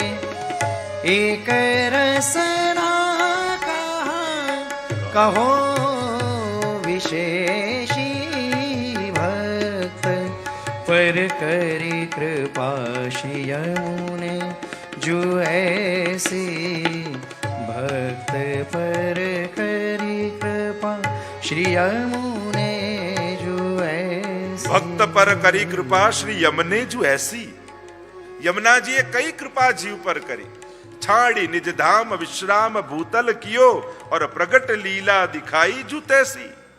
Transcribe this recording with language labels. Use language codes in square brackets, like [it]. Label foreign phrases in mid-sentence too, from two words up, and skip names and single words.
[bra] एक रसना कहो विशेषी. भक्त पर करी कृपा श्री यमुने जो ऐसी. भक्त पर करी कृपा श्री यमुने जो ऐसी. भक्त पर करी कृपा श्री यमने जो एसी. [gu] યમુનાજીએ કઈ કૃપા જીવ પર કરી? [bra] छाडी निज धाम विश्राम भूतल कियो [gu] और [bra] प्रगट लीला दिखाई जु तैसी.